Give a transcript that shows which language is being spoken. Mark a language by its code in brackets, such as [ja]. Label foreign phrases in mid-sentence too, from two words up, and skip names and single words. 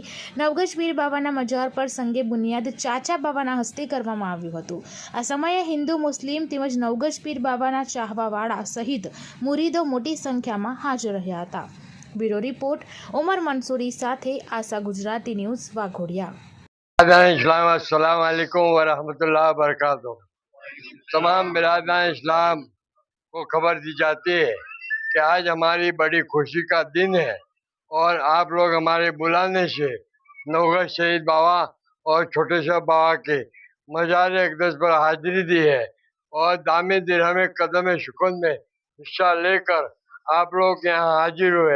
[gu] નવગજ પીર બાબાના મજાર પર સંગે બુનિયાદ ચાચા બાબાના હસ્તે કરવામાં આવ્યું હતું। આ સમયે હિન્દુ મુસ્લિમ તેમજ નવગજ પીર બાબાના ચાહવાવાળા સહિત મુરીદો મોટી સંખ્યામાં હાજર રહ્યા હતા। બ્યુરો રિપોર્ટ ઉમર મંસૂરી સાથે આશા ગુજરાતી ન્યૂઝ વાઘોડિયા। [ar] السلام عليكم و رحمة الله و بركاته. [hi] तमाम बिरादरान इस्लाम को खबर दी जाती है कि आज हमारी बड़ी खुशी का दिन है और आप लोग हमारे बुलाने से नवगज शहीद बाबा और छोटे शाह बाबा के मजार अक़दस पर हाजिरी दी है और दामे दिरहम कदम शुकन में हिस्सा लेकर आप लोग यहाँ हाजिर हुए।